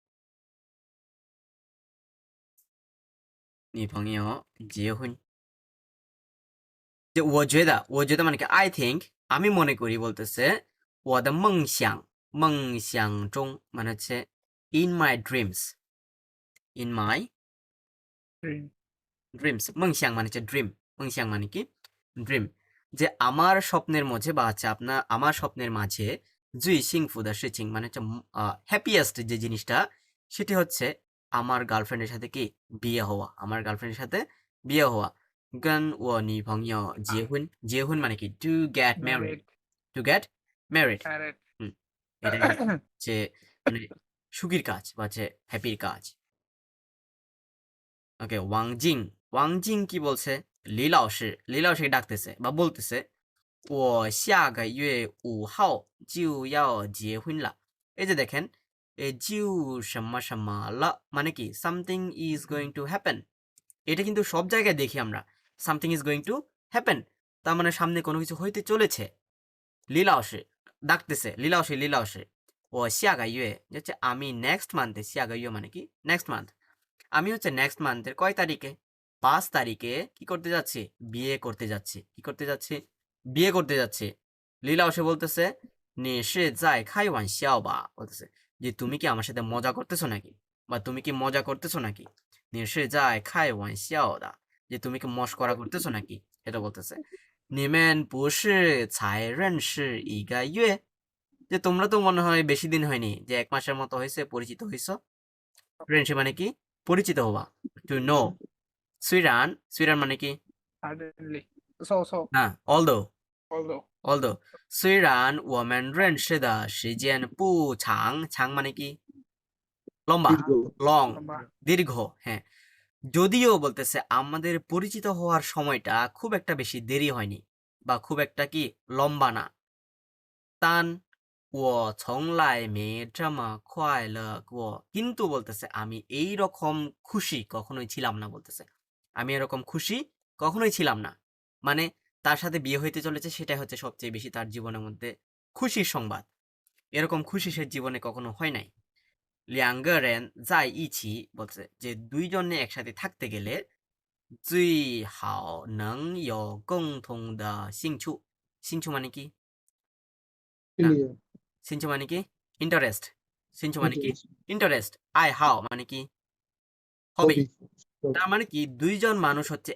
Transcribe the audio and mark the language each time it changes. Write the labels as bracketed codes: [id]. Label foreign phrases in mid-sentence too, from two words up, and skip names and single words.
[zh] 女朋友结婚。 [bn] যে [zh] 我觉得 [bn] মানে কি [en] I think, [bn] আমি মনে করি বলতেছে [zh] 我的梦想中 [bn] মানে হচ্ছে [en] in my dreams, in my Dream. dreams, [bn] 梦想 মানে হচ্ছে ড্রিম, 梦想 মানে কি ড্রিম, যে আমার স্বপ্নের মাঝে বা হচ্ছে আমার স্বপ্নের মাঝে [zh] 最幸福的事情 [bn] মানে হচ্ছে হ্যাপিয়েস্ট যে জিনিসটা, সেটি হচ্ছে আমার গার্লফ্রেন্ডের সাথে কি বিয়ে হওয়া, আমার গার্লফ্রেন্ডের সাথে বিয়ে হওয়া। [zh] 跟我女朋友结婚，结婚 [bn] মানে কি [en] to get married, Married. to get married. Married. [bn] হুম, এটা হচ্ছে মানে সুখীর কাজ বা হচ্ছে হ্যাপির কাজ। ওকে, ওয়াংজিং কি বলছে? 李老师 ডাকতেছে বা বলতেছে [zh] 我下个月5号就要结婚了 [bn] এই যে দেখেন এই জিউ [zh] 什么什么了 [bn] মানে কি [en] something is going to happen [bn] এটা কিন্তু সব জায়গায় দেখি আমরা [en] something is going to [bn] happen তার মানে সামনে কোনো কিছু হইতে চলেছে 李老师 ডাকতেছে [zh] 李老师我下个月 [bn] হচ্ছে আমি [en] next month [bn] 下个月 মানে কি [en] next month [bn] আমি হচ্ছে নেক্সট মান্থের কয় তারিখে 5 তারিখে কি করতে যাচ্ছি বিয়ে করতে যাচ্ছি কি করতে যাচ্ছি বিয়ে করতে যাচ্ছি 李老师 বলতেছে [zh] 你是在开玩笑吧 [bn] বলতেছে যে তুমি কি আমার সাথে মজা করতেছো নাকি বা তুমি কি মজা করতেছো নাকি [zh] 你是在开玩笑的 [bn] যে তুমি কি মশকরা করতেছো নাকি এটা বলতেছে [zh] 你们不是才认识一个月 [bn] যে তোমরা তো মনে হয় বেশি দিন হয়নি যে 1 মাসের মতো হয়েছে পরিচিত হইছো ফ্রেন্ডশিপ মানে কি পরিচিত হওয়া [en] to know [bn] 虽然 মানে কি [en] Suddenly. So. না although Although. [zh] 虽然我们认识的时间不长长 [bn] মানে কি লম্বা দীর্ঘ লং লম্বা। দীর্ঘ হ্যাঁ যদিও বলতেছে আমাদের পরিচিত হওয়ার সময়টা খুব একটা বেশি দেরি হয়নি বা খুব একটা কি লম্বা না [zh] 但我从来没这么快乐过 [bn] কিন্তু বলতেছে আমি এই রকম খুশি কখনোই ছিলাম না বলতেছে আমি এরকম খুশি কখনোই ছিলাম না মানে তার সাথে বিয়ে হইতে চলেছে সেটা হচ্ছে সবচেয়ে বেশি তার জীবনের মধ্যে খুশির সংবাদ এরকম খুশি সে জীবনে কখনো হয় নাই [zh] 两个人在一起 [bn] বলছে যে দুইজনে একসাথে থাকতে গেলে [zh] 最好能有共同的兴趣兴趣 [bn] মানে কি [en] ক্লিয়ার [bn] সিনচু মানে কি ইন্টারেস্ট সিনচু মানে কি ইন্টারেস্ট আই হাও মানে কি হবি তার মানে কি দুইজন মানুষ হচ্ছে